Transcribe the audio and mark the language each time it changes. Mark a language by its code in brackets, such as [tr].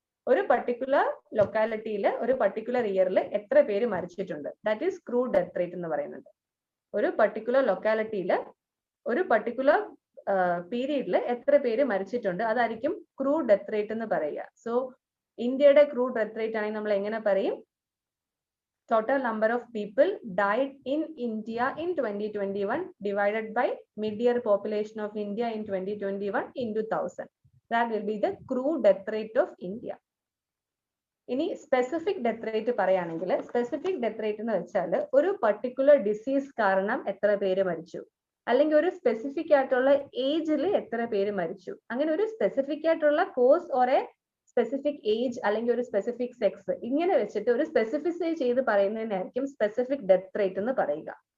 [ml] ഒരു പർട്ടിക്കുലർ ലൊക്കാലിറ്റിയിൽ ഒരു പർട്ടിക്കുലർ ഇയറിൽ എത്ര പേര് മരിച്ചിട്ടുണ്ട്, that is crude death rate എന്ന് പറയുന്നത്. ഒരു പർട്ടിക്കുലർ ലൊക്കാലിറ്റിയിൽ ഒരു പർട്ടിക്കുലർ പീരീഡിൽ എത്ര പേര് മരിച്ചിട്ടുണ്ട്, അതായിരിക്കും ക്രൂഡ് ഡെത്ത് റേറ്റ് എന്ന് പറയുക. സോ ഇന്ത്യയുടെ ക്രൂഡ് ഡെത്ത് റേറ്റ് ആണെങ്കിൽ നമ്മൾ എങ്ങനെ പറയും? [en] Total number of people died in India in 2021 divided by mid-year population of India in 2021 into 1000. That will be the crude death rate of India. [ml] ഇനി specific death rate പറയുകയാണെങ്കിൽ, specific death rate എന്ന് വെച്ചാൽ ഒരു particular disease കാരണം എത്ര പേര് മരിച്ചു, അല്ലെങ്കിൽ ഒരു സ്പെസിഫിക് ആയിട്ടുള്ള ഏജിൽ എത്ര പേര് മരിച്ചു, അങ്ങനെ ഒരു സ്പെസിഫിക് ആയിട്ടുള്ള cos or A specific age അല്ലെങ്കിൽ ഒരു സ്പെസിഫിക് സെക്സ്, ഇങ്ങനെ വെച്ചിട്ട് ഒരു സ്പെസിഫിസൈ ചെയ്ത് പറയുന്നതിനായിരിക്കും സ്പെസിഫിക് ഡെത്ത് റേറ്റ് എന്ന് പറയുക.